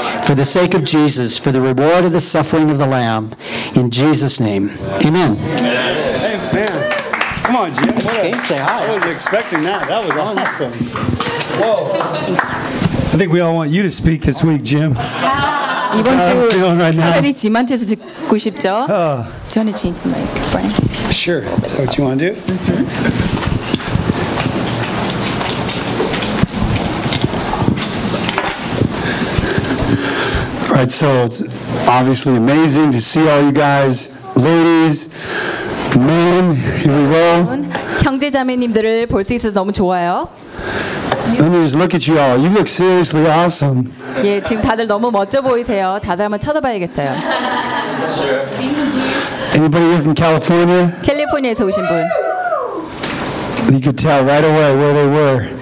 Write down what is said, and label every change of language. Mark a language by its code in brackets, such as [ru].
[en] For the sake of Jesus, for the reward of the suffering of the Lamb, in Jesus' name, amen. Amen. Amen. Come on, Jim. Say hi. I was expecting that. That was awesome. Whoa. I think we all want you to speak this week, Jim. Yeah. [ko] 이번 주 특별히 짐한테서 듣고 싶죠? [en] Do you want to change the mic, Brian? Sure. Is that what you want to do? Mm-hmm. Right, so it's obviously amazing to see all you guys, ladies, men, here we go. [ko] 형제 자매님들을 볼 수 있어서 너무 좋아요. [en] Let me just look at you all. You look seriously awesome. [ko] 예, 지금 다들 너무 멋져 보이세요. 다들 한번 쳐다봐야겠어요. [en] Anybody here from California? [ko] 캘리포니아에서 오신 분. [en] You could tell right away where they were.